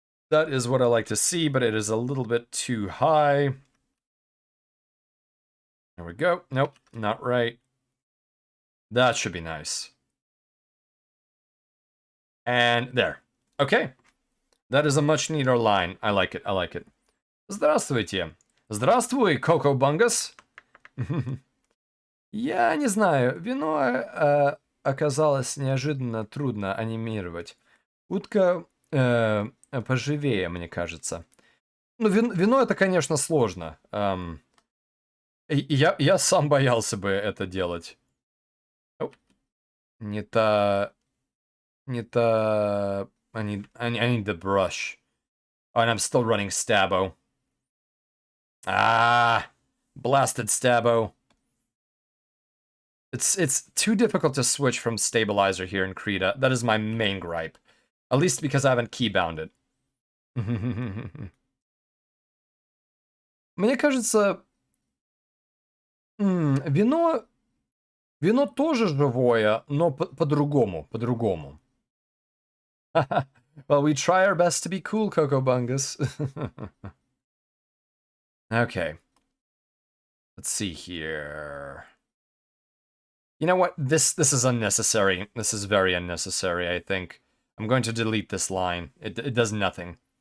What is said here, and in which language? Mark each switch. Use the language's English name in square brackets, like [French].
[English] That is what I like to see, but it is a little bit too high. There we go. Nope, not right. That should be nice. And there. Okay. That is a much neater line. I like it, I like it. [Russian] Здравствуйте. Здравствуй, Коко Бунгас. Я не знаю, вино оказалось неожиданно трудно анимировать. Утка поживее, мне кажется. Ну, вино это, конечно, сложно. Я сам боялся бы это делать. Не та... Не та... [English] I need the brush. Oh, and I'm still running Stabo. Ah! Blasted Stabo. It's too difficult to switch from Stabilizer here in Krita. That is my main gripe. At least because I haven't keybound it. [Russian] Мне кажется... Вино тоже живое, но по-другому, по-другому. [English] Well, we try our best to be cool, Coco Bungus. Okay. Let's see here. You know what? This is unnecessary. This is very unnecessary, I think. I'm going to delete this line. It does nothing.